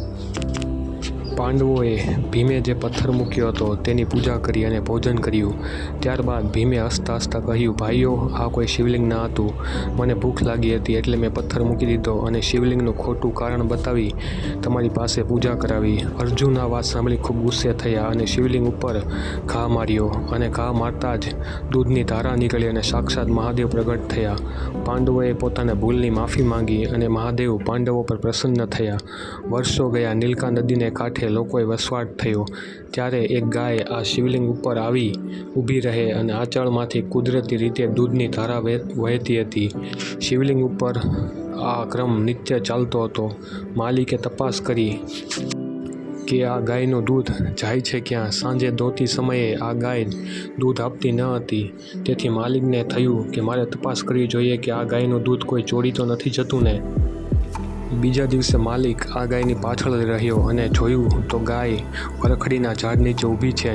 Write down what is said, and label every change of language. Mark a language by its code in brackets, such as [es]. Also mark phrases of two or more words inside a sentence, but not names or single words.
[gu] પાંડવોએ ભીમે જે પથ્થર મૂક્યો હતો તેની પૂજા કરી અને ભોજન કર્યું। ત્યારબાદ ભીમે હસતા હસતા કહ્યું, ભાઈઓ આ કોઈ શિવલિંગ ન હતું, મને ભૂખ લાગી હતી એટલે મેં પથ્થર મૂકી દીધો અને શિવલિંગનું ખોટું કારણ બતાવી તમારી પાસે પૂજા કરાવી। અર્જુન આ વાત સાંભળી ખૂબ ગુસ્સે થયા અને શિવલિંગ ઉપર ઘા માર્યો અને ઘા મારતા જ દૂધની ધારા નીકળી અને સાક્ષાત મહાદેવ પ્રગટ થયા। પાંડવોએ પોતાને ભૂલની માફી માંગી અને મહાદેવ પાંડવો પર પ્રસન્ન થયા। વર્ષો ગયા, નીલકા નદીને કાંઠે લોકોએ વસવાટ થયો। ત્યારે એક ગાય આ શિવલિંગ ઉપર આવી ઊભી રહે અને આંચળમાંથી કુદરતી રીતે દૂધની ધારા વહેતી હતી। શિવલિંગ ઉપર આ ક્રમ નિત્ય ચાલતો હતો। માલિકે તપાસ કરી કે આ ગાયનું દૂધ જાય છે ક્યાં। સાંજે દોતી સમયે આ ગાય દૂધ આપતી ન હતી, તેથી માલિકને થયું કે મારે તપાસ કરવી જોઈએ કે આ ગાયનું દૂધ કોઈ ચોરી તો નથી જતું ને। બીજા દિવસે માલિક આ ગાયની પાછળ રહ્યો અને જોયું તો ગાય વરખડીના ઝાડ નીચે ઊભી છે।